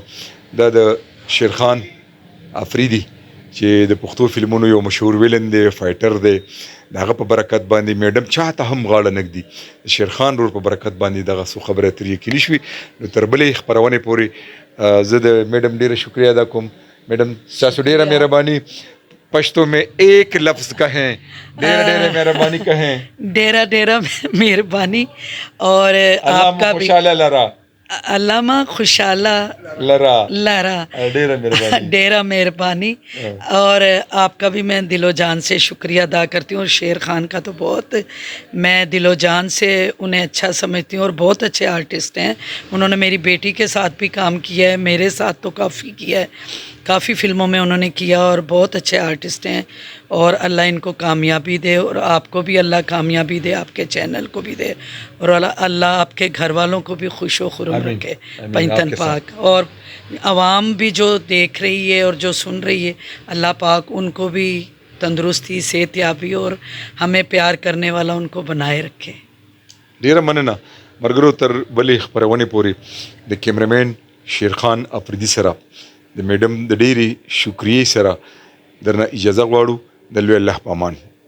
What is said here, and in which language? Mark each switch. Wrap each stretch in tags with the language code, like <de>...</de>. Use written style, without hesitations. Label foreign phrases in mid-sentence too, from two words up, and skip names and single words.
<ps>دا د شیرخان افریدي چې د پښتو فلمونو یو مشهور ویلن دی، فایټر دی، د هغه په برکت باندې میډم چاته هم غاړه نه ږدي، د شیرخان رور په برکت باندې دغه څو خبرې اترې یقیني شوي. نو تر بلې خپرونې پورې زه د میډم ډېره شکریہ ادا کوم. میډم ستاسو ډېره مهرباني.</ps> <ur>پشتو میں ایک لفظ کہیں،</ur> <ps>ڈیرہ ڈیرہ مہربانی</ps> <ur>کہیں.</ur> <ps>ڈیرہ ڈیرہ مہربانی.</ps> <ur>اور آپ کا بھی</ur> <ps>خوشحالہ لرا، علامہ خوشحالہ لرا لہرا، ڈیرہ مہربانی، ڈیرہ مہربانی.</ps> <ur>اور آپ کا بھی میں دل و جان سے شکریہ ادا کرتی ہوں. اور شیر خان کا تو بہت میں دل و جان سے انہیں اچھا سمجھتی ہوں، اور بہت اچھے آرٹسٹ ہیں. انہوں نے میری بیٹی کے ساتھ بھی کام کیا ہے، میرے ساتھ تو کافی کیا ہے. کافی فلموں میں انہوں نے کیا اور بہت اچھے آرٹسٹ ہیں, اور اللہ ان کو کامیابی دے, اور آپ کو بھی اللہ کامیابی دے, آپ کے چینل کو بھی دے, اور اللہ آپ کے گھر والوں کو بھی خوش و خرم آمین. رکھے آمین. پنجتن آپ کے پاک, اور عوام بھی جو دیکھ رہی ہے اور جو سن رہی ہے, اللہ پاک ان کو بھی تندرستی, صحت یابی اور ہمیں پیار کرنے والا ان کو بنائے رکھے.</ur> <ps>ډیره مننه مرګرو. تر بلې خپرونې پورې د کیمرمین شیرخان افریدي سره د میډم د ډیرې شکریې سره درنه اجازه غواړو. د لوی الله په امان.</ps>